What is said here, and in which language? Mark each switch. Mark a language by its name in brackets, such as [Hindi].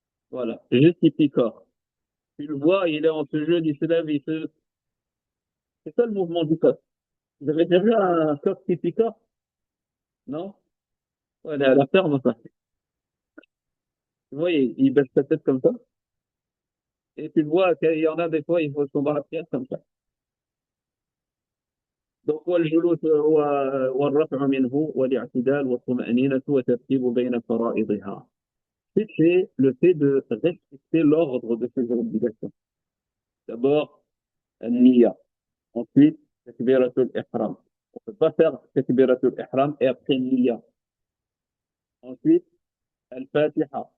[French] Voilà, juste il picore. Tu le vois, il est en sujoud, il se lève, c'est ça le mouvement du coq. Vous avez déjà vu un coq qui picore? Non? Ouais, la ferme, ça. Tu vois, il baisse sa tête comme ça. Et tu le vois, qu'il y en a des fois, il faut tomber à la prière comme ça. [Arabic] Donc, والجلوس والرفع منه والاعتدال والطمأنينة وترتيب بين فرائضها. [French] C'est le fait de respecter l'ordre de ces obligations. D'abord, النية. Ensuite, takbiratul ihram. On ne peut pas faire takbiratul ihram et après النية. Ensuite, al-Fatiha.